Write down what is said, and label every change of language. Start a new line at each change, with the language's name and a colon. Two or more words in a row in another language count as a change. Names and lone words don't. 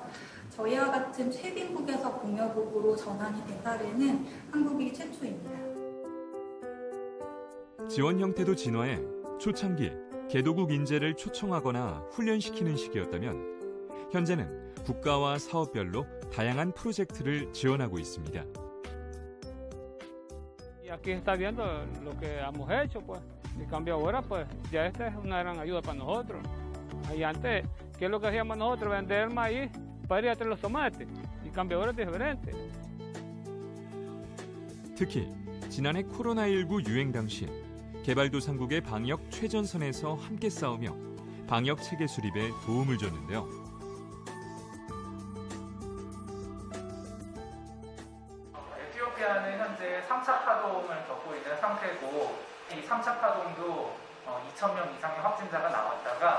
Korean: 저희와 같은 최빈국에서 공여국으로 전환이 된 사례는 한국이 최초입니다. 지원 형태도 진화해 초창기 개도국 인재를 초청하거나 훈련시키는 시기였다면 현재는 국가와 사업별로 다양한 프로젝트를 지원하고 있습니다.
Spanish: Aquí está viendo lo que hemos hecho, pues. En cambio ahora, pues, ya esta es una gran ayuda para nosotros. Y antes, ¿qué es lo que hacíamos nosotros? Vender maíz para ir a traer los tomates. En cambio ahora es diferente.
Korean: 특히 지난해 코로나19 유행 당시 개발도상국의 방역 최전선에서 함께 싸우며 방역 체계 수립에 도움을 줬는데요. 에티오피아는 현재 3차 파동을 겪고 있는 상태고 이 3차 파동도 2,000명 이상의 확진자가 나왔다가